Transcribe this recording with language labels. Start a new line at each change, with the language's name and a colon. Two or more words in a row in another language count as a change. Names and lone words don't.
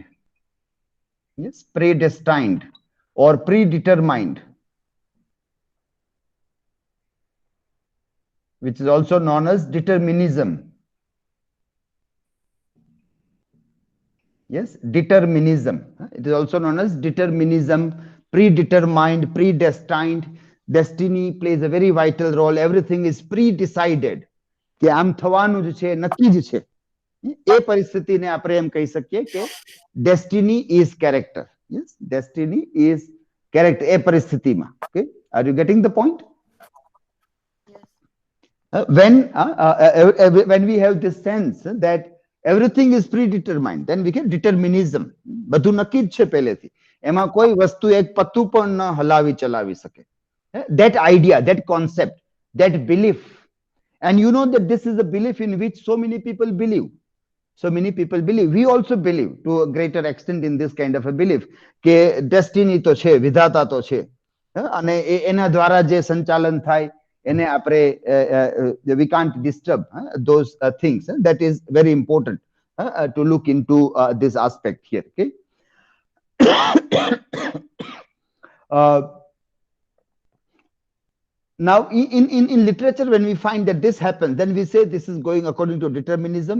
English: Yes, predestined or predetermined, which is also known as determinism. Yes, determinism. It is also known as determinism, predetermined, predestined. Destiny plays a very vital role. Everything is pre-decided.
Gujarati: કે આમ થવાનું જ છે, નક્કી જ છે. એ પરિસ્થિતિને આપણે એમ કહી શકીએ કે
English: destiny is character. Yes, destiny is character.
Gujarati: એ પરિસ્થિતિમાં.
English: Okay, are you getting the point? When we have this sense that everything is predetermined, then we get determinism.
Gujarati: બધું નક્કી જ છે પહેલેથી. એમાં કોઈ વસ્તુ એક પત્તું પણ ન હલાવી ચલાવી શકે.
English: That idea, that concept, that belief. And you know that this is a belief in which so many people believe. So many people believe. We also believe to a greater extent in this kind of a belief
Gujarati: કે destiny તો છે, વિધાતા તો છે. અને એના દ્વારા જે સંચાલન થાય એને આપણે
English: we can't disturb those things. That is very important to look into this aspect here. Okay. Now, in literature, when we find that this happens, then we say this is going according to determinism.